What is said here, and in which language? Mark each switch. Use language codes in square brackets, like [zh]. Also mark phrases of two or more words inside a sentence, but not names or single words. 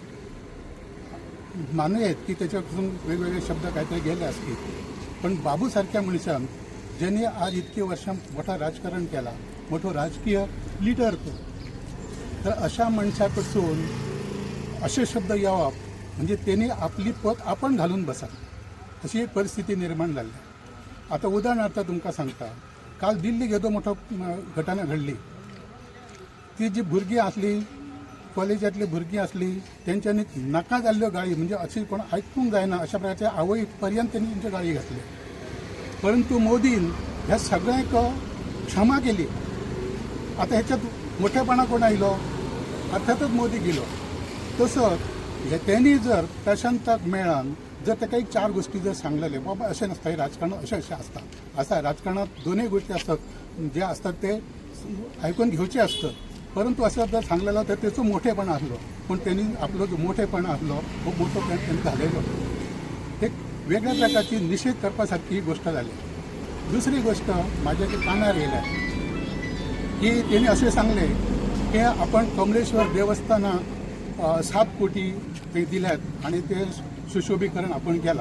[mr] मानूयात की त्याच्यापासून वेगवेगळे शब्द काहीतरी गेले असतील पण बाबू सारख्या मनशान ज्यांनी आज इतकी वर्षां मोठा राजकारण केला मोठो राजकीय लिडर तो तर अशा मनशाकडसून असे शब्द येवप म्हणजे त्यांनी आपली पत आपण घालून बसा अशी एक परिस्थिती निर्माण झाली. [kok] आता उदाहरणार्थ तुमकां सांगता काल दिल्लीक येदो मोठो घटना घडली. ती जी भुरगीं आसली कॉलेजांतली भुरगीं आसली तेंच्यांनी नाका जाल्ल्यो गाळी म्हणजे अशी कोण आयकूंक जायना अशा प्रकारच्या आवय पर्यंत त्यांनी तेंच्यो गाळी घातल्यो. परंतु मोदीन ह्या सगळ्यांक क्षमा केली. आता ह्याच्यात मोठेपणा कोण आयलो अर्थातच मोदी गेलो. तसंच त्यांनी जर प्रशांताक मेळान जर ताका एक 4 गोष्टी जर सांगलेले बाबा अशें नसता हे राजकारण अशें असता राजकारणात दोनूय गोष्टी असतात जे असतात ते ऐकून घेवचे असतात. परंतु असं जर सांगलेलं तर त्याचं मोठेपणा असलो पण त्यांनी आपलो जो मोठेपणा असलो खूप मोठो त्यांनी घालयलो. एक वेगळ्या प्रकारची निषेध करपासारखी ही गोष्ट झाली. दुसरी गोष्ट माझ्या जे कानार येयल्या की त्यांनी असे सांगले की आपण कमलेश्वर देवस्थानाक 7 कोटी ते दिल्यात आणि ते सुशोभीकरण आपण केला.